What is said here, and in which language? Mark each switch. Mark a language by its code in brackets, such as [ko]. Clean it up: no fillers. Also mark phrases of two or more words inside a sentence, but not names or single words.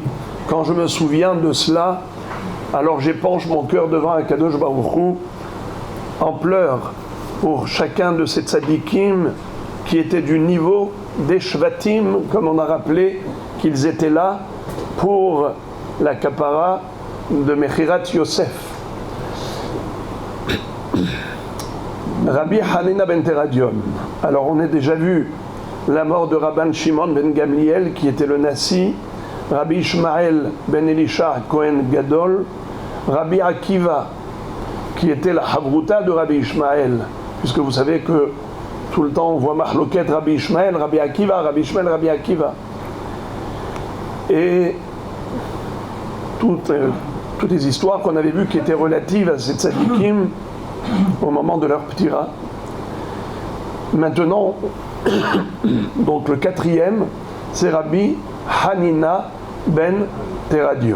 [fr] Quand je me souviens de cela, alors j'épanche mon cœur devant [he] Akadosh Baruch Hu [fr] en pleurs pour chacun de ces tzadikim qui étaient du niveau des shvatim, comme on a rappelé qu'ils étaient là pour la kapara de [he] Mechirat Yosef. [fr] Rabbi Hanina ben Teradion. Alors on a déjà vu la mort de Rabban Shimon ben Gamliel qui était le Nasi, Rabbi Ishmael ben Elisha Kohen Gadol, Rabbi Akiva qui était la Havruta de Rabbi Ishmael, puisque vous savez que tout le temps on voit Mahloket Rabbi Ishmael, Rabbi Akiva, Rabbi Ishmael, Rabbi Akiva. Et toutes les histoires qu'on avait vues qui étaient relatives à ces tzadikim au moment de leur ptira. Maintenant, donc le 4e, c'est Rabbi Hanina ben Teradion.